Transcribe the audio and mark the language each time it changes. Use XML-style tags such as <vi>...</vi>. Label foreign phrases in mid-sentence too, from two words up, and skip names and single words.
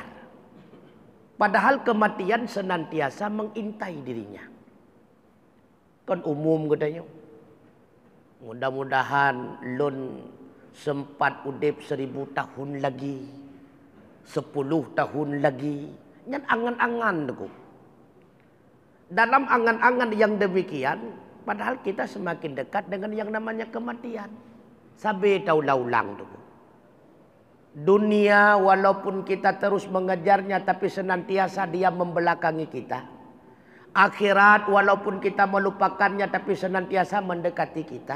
<id>Padahal kematian senantiasa mengintai dirinya. Kan umum katanya.</id> <ace>Mudah-mudahan lon sempat udip 1000 tahun lagi, 10 tahun lagi. Nyan angan-angan tu.</ace> <id>Dalam angan-angan yang demikian, padahal kita semakin dekat dengan yang namanya kematian.</id> <ace>Sabe tahu laulang tu.</ace> <id>Dunia walaupun kita terus mengejarnya tapi senantiasa dia membelakangi kita. Akhirat walaupun kita melupakannya tapi senantiasa mendekati kita.</id>